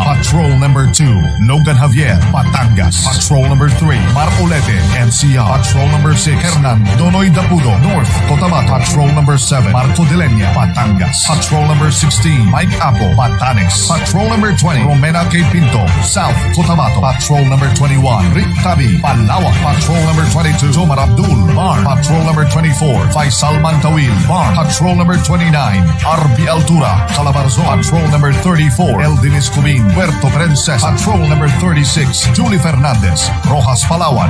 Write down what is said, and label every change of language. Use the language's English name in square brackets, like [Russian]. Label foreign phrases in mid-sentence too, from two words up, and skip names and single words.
[English] Patrol number 2, Logan Javier, Batangas. Patrol number 3, Marcolete, NCR. Patrol number 6, Hernan Donoy Dapudo, North Cotabato. Patrol number 7, Marco de Lenya, Batangas. Patrol number 16, Mike Apo, Batanes. Patrol number 20, Romena K. Pinto, South Cotabato. Patrol number 21, Rick Tabi, Palawan. Patrol number 22, Jomar Abdul, Bar. Patrol number 24, Faisal Mantawil, Bar. Patrol number 29, RB Altura, Calabarzon. Patrol number 34, Eldin Escobin, Puerto Princesa. Patrol number 36, Julie Fernandez, Rojas, Palawan.